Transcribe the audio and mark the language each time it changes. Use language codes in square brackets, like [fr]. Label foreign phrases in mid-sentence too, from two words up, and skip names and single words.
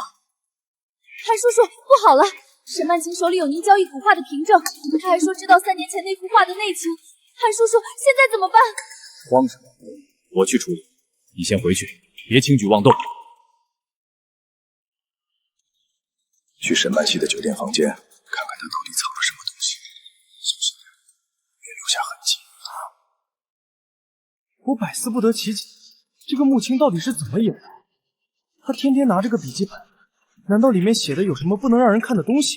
[zh] 韓叔叔，不好了！沈曼青手裡有您交易古畫的憑證，他還說知道3年前那幅畫的內情。韓叔叔，現在怎麼辦？慌什麼？我去處理，你先回去，別輕舉妄動。去沈曼曦的酒店房間，看看他到底藏了什麼東西，小心點，別留下痕跡。我百思不得其解，這個穆青到底是怎麼演的？他天天拿這個筆記本，難道裡面寫的有什麼不能讓人看的東西？